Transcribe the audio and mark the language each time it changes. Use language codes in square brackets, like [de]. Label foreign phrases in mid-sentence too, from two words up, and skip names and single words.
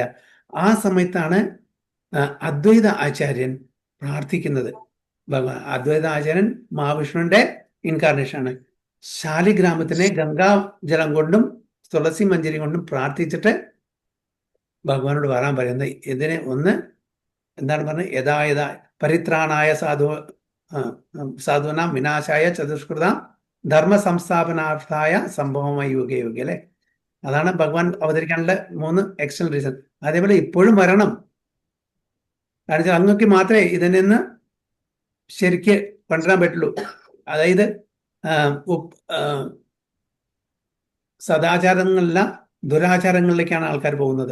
[ml] ആ സമയത്താണ് അദ്വൈത ആചാര്യൻ പ്രാർത്ഥിക്കുന്നത്. അദ്വൈത ആചാര്യൻ മഹാവിഷ്ണുവിന്റെ ഇൻകാർണേഷനാണ്. ശാലിഗ്രാമത്തിനെ ഗംഗാജലം കൊണ്ടും തുളസി മഞ്ജരി കൊണ്ടും പ്രാർത്ഥിച്ചിട്ട് ഭഗവാനോട് വരാൻ പറയുന്നത്. ഇതിനെ ഒന്ന് എന്താണ് പറഞ്ഞത്? [sa] യഥാ പരിത്രാണായ സാധുനാം വിനാശായ ചതുഷ്കൃതാം ധർമ്മ സംസ്ഥാപനാർത്ഥായ സംഭവമായി യുഗേ യുഗേ അല്ലെ. [ml] അതാണ് ഭഗവാൻ അവതരിക്കാനുള്ള 3 [en] external reason. [ml] അതേപോലെ ഇപ്പോഴും വരണം. കാരണം വെച്ചാൽ അങ്ങക്ക് മാത്രമേ ഇതിൽ നിന്ന് ശരിക്ക് കൊണ്ടുവരാൻ പറ്റുള്ളൂ. അതായത് സദാചാരങ്ങളല്ല ദുരാചാരങ്ങളിലേക്കാണ് ആൾക്കാർ പോകുന്നത്.